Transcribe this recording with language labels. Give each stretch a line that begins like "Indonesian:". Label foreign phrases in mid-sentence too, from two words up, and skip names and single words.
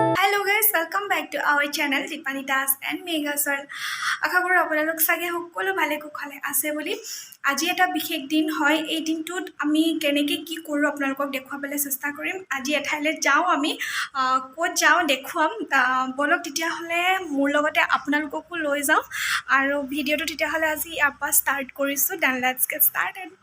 English: Hello guys, welcome back to our channel Dipani Das and Megas World.
Assamese: আশা কৰো আপোনালোক সকলে সকলো ভালে কুশলে আছে বুলি. আজি এটা বিশেষ দিন হয়. এই দিনটোত আমি কেনেকৈ কি কৰো আপোনালোকক দেখুৱাবলৈ চেষ্টা কৰিম. আজি ইয়াৰ পৰা যাওঁ আমি ক'ত যাওঁ দেখুৱাম বুলি তেতিয়া হ'লে মোৰ লগত আপোনালোককো লৈ যাওঁ আৰু ভিডিঅ'টো তেতিয়া হ'লে আজি আমি start কৰিছোঁ.
English: Then let's get started.